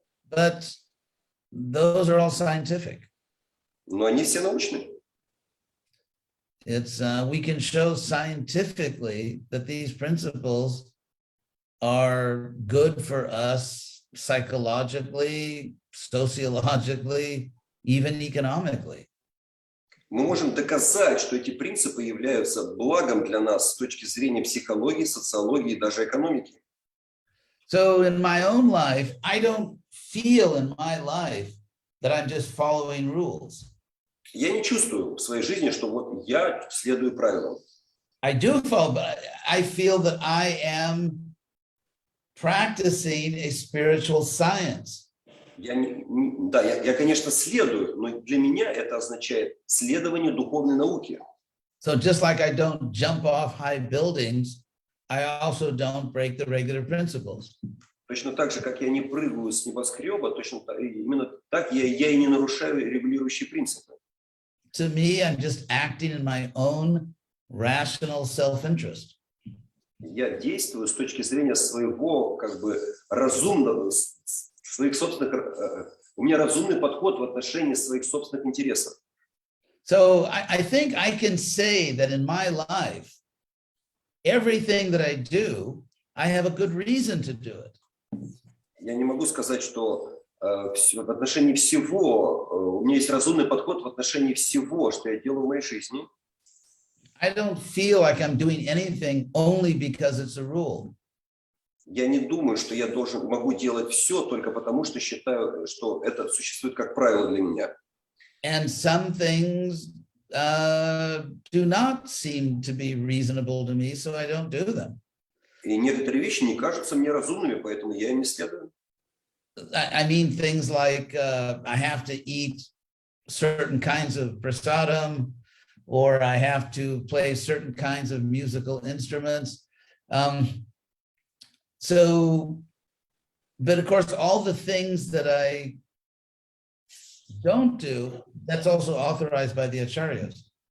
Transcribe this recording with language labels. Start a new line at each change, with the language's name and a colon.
English: But those are all scientific.
Russian: Но они все научные.
English: It's we can show scientifically that these principles are good for us psychologically, sociologically, even economically.
Russian: Мы можем доказать, что эти принципы являются благом для нас с точки зрения психологии, социологии и даже экономики.
English: So in my own life, I don't feel in my life that I'm just following rules.
Russian: Я не чувствую в своей жизни, что вот я следую правилам.
English: I do follow, but I feel that I am practicing a spiritual science.
Russian: Я, конечно, следую, но для меня это означает следование духовной науке.
English: So just like I don't jump off high buildings, I also don't break the regular principles.
Russian: Точно так же, как я не прыгаю с небоскреба, именно так я и не нарушаю регулирующие принципы.
English: To me, I'm just acting in my own rational self-interest.
Russian: Я действую с точки зрения своего, разумного, своих собственных, у меня разумный подход в отношении своих собственных интересов.
English: So I think I can say that in my life, everything that I do, I have a good reason to do it.
Russian: Я не могу сказать, что в отношении всего, у меня есть разумный подход в отношении всего, что я делаю в моей жизни.
English: I don't feel like I'm doing anything only because it's a rule.
Russian: Я не думаю, что я могу делать все только потому, что считаю, что это существует как правило для меня.
English: And some things do not seem to be reasonable to me, so I don't do them.
Russian: И некоторые вещи не кажутся мне разумными, поэтому я им не следую.
English: I mean things like I have to eat certain kinds of prasadam, or I have to play certain kinds of musical instruments. So, but of course, all the things that I don't do, that's also authorized by the acharyas.